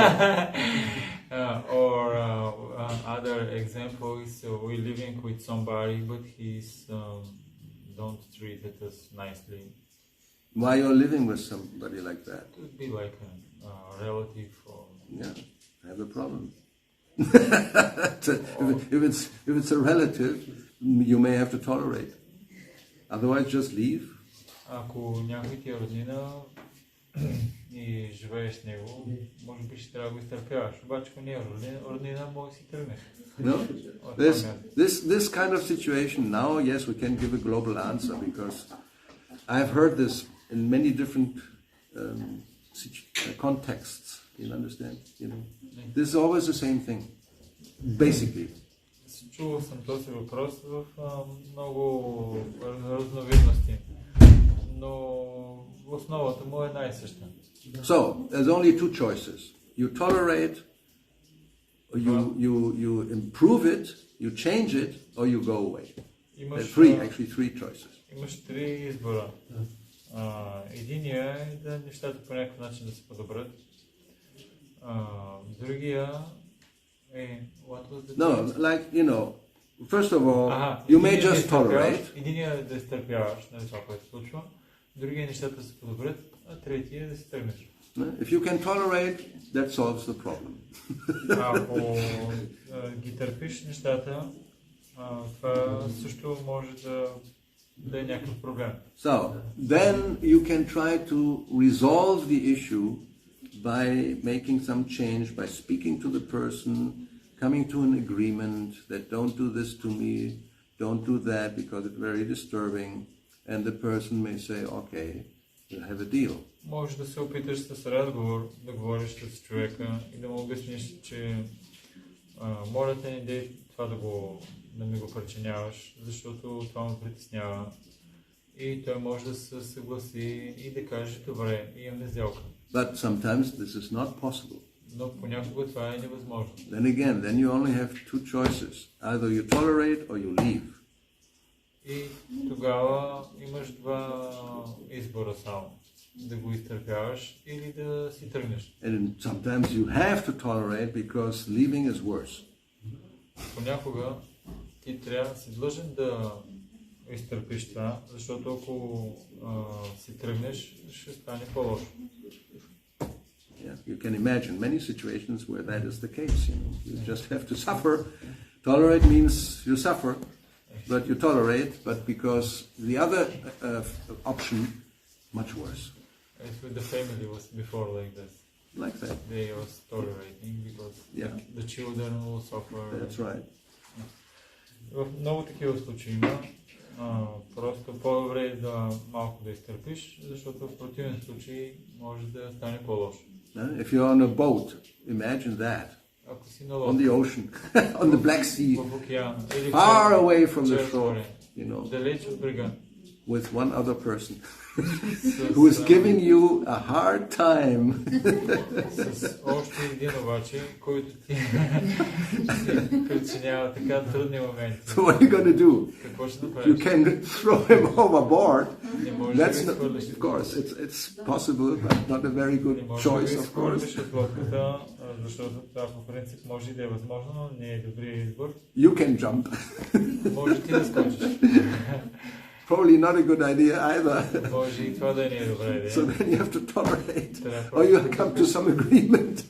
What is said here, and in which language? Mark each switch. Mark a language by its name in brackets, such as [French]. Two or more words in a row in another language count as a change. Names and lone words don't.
[English] Or other example is we're living with somebody, but he's don't treat us nicely. Why you're living with somebody like that? It would be like a relative or... Yeah, I have a problem. If it's a relative, you may have to tolerate. Otherwise, just leave. [Bulgarian] Ако някой ти е роднина и живееш с него, може би ще трябва да го изтърпяваш. Обаче, ако не е роднина, може да си тръгнеш. [English] No? This kind of situation now, yes, we can give a global answer because I've heard this in many different contexts. You understand? You know, this is always the same thing, basically. [Bulgarian] Чувал съм този въпрос в много разновидности, но основата му е една и съща. [English] So, there's only two choices. You tolerate, or you improve it, you change it, or you go away. Actually three choices. [Bulgarian] Имаш три избора. Единия е да нещата по някакъв начин да се подобрят. Другия е... [English] No, like, you know, first of all, you may just tolerate. [Bulgarian] Единия е да изтърпяваш на това, което се случва. Другия нещата да се подобрят, а третия е да се тръгнеш. [English] If you can tolerate, that solves the problem. [Bulgarian] Ако ги търпиш нещата, това също може да е някакъв проблем. [English] So, then you can try to resolve the issue by making some change, by speaking to the person, coming to an agreement that don't do this to me, don't do that because it's very disturbing, and the person may say, okay, we'll have a deal. [Bulgarian] Може да се опиташ с разговор, да говориш с човека и да му обясниш, че моля те, не дей това да ми го причиняваш, защото това ме притеснява. И той може да се съгласи и да каже, добре, имаме сделка. [English] But sometimes this is not possible. [Bulgarian] Но понякога това е невъзможно. [English] Then you only have two choices. Either you tolerate or you leave. [Bulgarian] И тогава имаш два избора само. Да го изтърпяваш или да си тръгнеш. [English] And sometimes you have to tolerate because leaving is worse. [Bulgarian] Понякога ти трябва да си длъжен да изтърпиш това, защото ако си тръгнеш, ще стане по-лошо. [English] Yeah, you can imagine many situations where that is the case. You know, you just have to suffer. Tolerate means you suffer, but you tolerate. But because the other option, much worse. As with the family was before like this. Like that. They was tolerating because the children will suffer. That's right. [Bulgarian] В много такива случаи има. Просто по-добре е да малко да изтърпиш, защото в противен случай може да стане по-лошо. [English] If you're on a boat, imagine that. [Bulgarian] Ако си на [English] On the ocean, on the Black Sea, [Bulgarian] в океан, [English] far away from the shore, you know, [Bulgarian] далеч от брега, [English] with one other person who is giving you a hard time. [Bulgarian] С още един обаче, който ти причинява така трудни моменти. [English] So what are you going to do? [Bulgarian] Какво ще [English] You [Bulgarian] направиш? [English] can throw him overboard. [Bulgarian] Не можеш да [English] That's [Bulgarian] го [English] not, [Bulgarian] изхвърлиш. [English] of course, it's possible, but not a very good [Bulgarian] Не можеш [English] choice, [Bulgarian] да го [English] of course. [Bulgarian] изхвърлиш от лодката, защото това по принцип може и да е възможно, но не е добрият избор. [English] You can jump. [Bulgarian] Може ти да скочиш. [English] Probably not a good idea either. [Bulgarian] Може и това да не е добра идея. [English] So then you have to tolerate. [Bulgarian] Трябва [English] Or you come to some agreement.